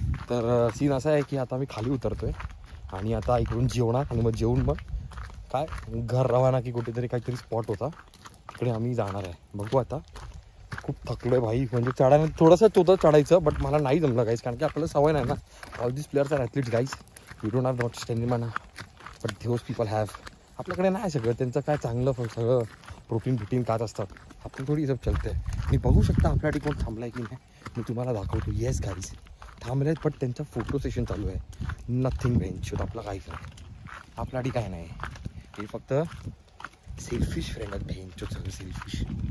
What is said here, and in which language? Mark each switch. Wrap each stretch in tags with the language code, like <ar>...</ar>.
<mr>तर सीन असा आहे की आता आम्ही खाली उतरतोय आणि आता इकडून जेवणार आणि मग जेवून मग काय घर रवाना की कुठेतरी काहीतरी स्पॉट होता तिकडे आम्ही जाणार आहे. बघू आता खूप थकलोय भाई म्हणजे चढायला थोडंसं होतं चढायचं बट मला नाही जमलं गाईस कारण की आपल्याला सवय नाही ना.</mr> <en>All this players are athletes guys you don't have not stamina but those people have.</en> <mr>आपल्याकडे नाही सगळं त्यांचं काय चांगलं सगळं प्रोटीन खात असतात. आपण थोडी सब चलते मी बघू शकता आपल्या कोण थांबलाय की नाही मी तुम्हाला दाखवतो. येस गाईस थांबले बट त्यांचा फोटो सेशन चालू आहे. नथिंग बेंच आपलं काहीच नाही आपल्यासाठी काय नाही हे फक्त सेल्फिश फ्रेंड आहेत बेंचो सगळं सेल्फिश.</mr>